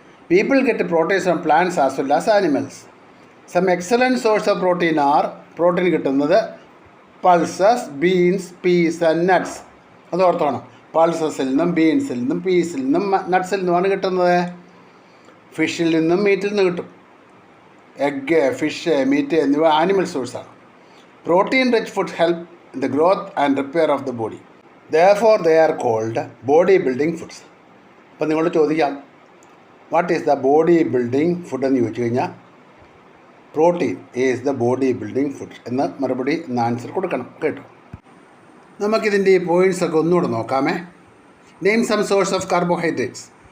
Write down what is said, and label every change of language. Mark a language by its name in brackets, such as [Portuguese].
[English] People get proteins from plants as well as animals. Some excellent source of protein are, [Malayalam] protein കിട്ടുന്നത് [English] Pulses, beans, peas and nuts. [Malayalam] അത് ഓർത്തോണം. പൾസസിൽ നിന്നും ബീൻസിൽ നിന്നും പീസിൽ നിന്നും നട്ട്സിൽ നിന്നുമാണ് കിട്ടുന്നത്. ഫിഷിൽ നിന്നും മീറ്റിൽ നിന്നും കിട്ടും. എഗ്ഗ്, ഫിഷ്, മീറ്റ് എന്നിവ ആനിമൽ സോഴ്സാണ്. [English] Protein rich food help in the growth and repair of the body. Therefore they are called body building foods. [Malayalam] അപ്പോൾ നിങ്ങളോട് ചോദിക്കാം, [English] what is the body building food [Malayalam] എന്ന് ചോദിച്ചു കഴിഞ്ഞാൽ [English] protein is the body building food [Malayalam] എന്ന് മറുപടി എന്ന answer കൊടുക്കണം കേട്ടോ. നമുക്കിതിൻ്റെ ഈ പോയിൻറ്റ്സൊക്കെ ഒന്നുകൂടെ നോക്കാമേ. [English] Name some source of carbohydrates.